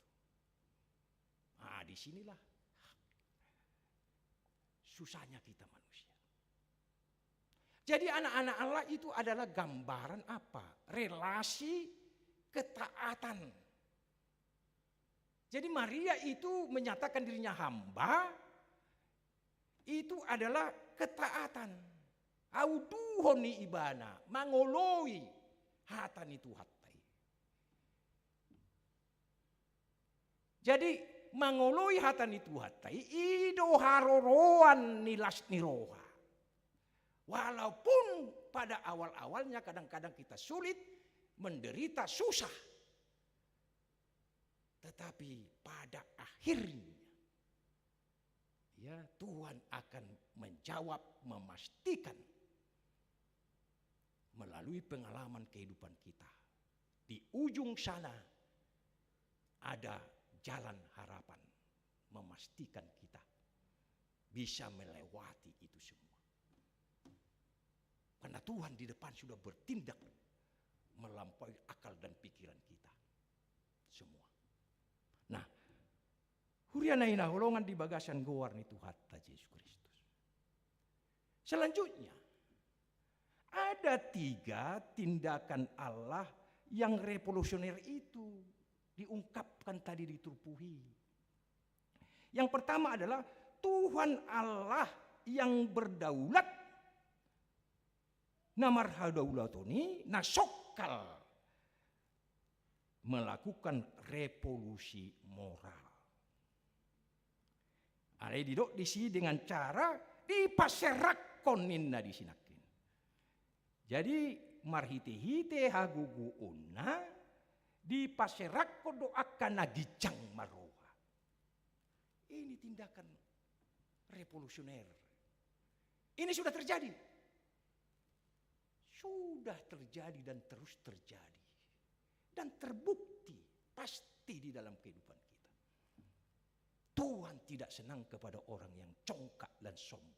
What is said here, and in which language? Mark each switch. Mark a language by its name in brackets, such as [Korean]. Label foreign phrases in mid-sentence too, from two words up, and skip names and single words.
[Indonesian] Nah, disinilah susahnya kita manusia. Jadi anak-anak Allah itu adalah gambaran apa? Relasi ketaatan. Jadi Maria itu menyatakan dirinya hamba, itu adalah ketaatan. [Batak Toba] Auduhoni ibana, mangoloi hatan itu hatai. Jadi mangoloi hatan itu hatai, ido haroroan nilas niroha. [Indonesian] Walaupun pada awal-awalnya kadang-kadang kita sulit, menderita, susah. Tetapi pada akhirnya ya Tuhan akan menjawab, memastikan melalui pengalaman kehidupan kita. Di ujung sana ada jalan harapan, memastikan kita bisa melewati itu semua. Karena Tuhan di depan sudah bertindak melampaui akal dan pikiran kita semua. Nah, [Batak Toba] hurianaina holongan di bagasan goar ni Tuhan Yesus Kristus. [Indonesian] Selanjutnya, ada 3 tindakan Allah yang revolusioner itu diungkapkan tadi di Turpuhi. Yang pertama adalah Tuhan Allah yang berdaulat. [Batak Toba] Namar hadaulatoni nasokal [Indonesian] melakukan revolusi moral. Ada didok di sini dengan cara [Batak Toba] dipaserakonin na disinakin. Jadi marhite-hite hagugu una dipaserakko doakan nagicang maroha. [Indonesian] Ini tindakan revolusioner. Ini sudah terjadi. Sudah terjadi dan terus terjadi. Dan terbukti pasti di dalam kehidupan kita. Tuhan tidak senang kepada orang yang congkak dan sombong.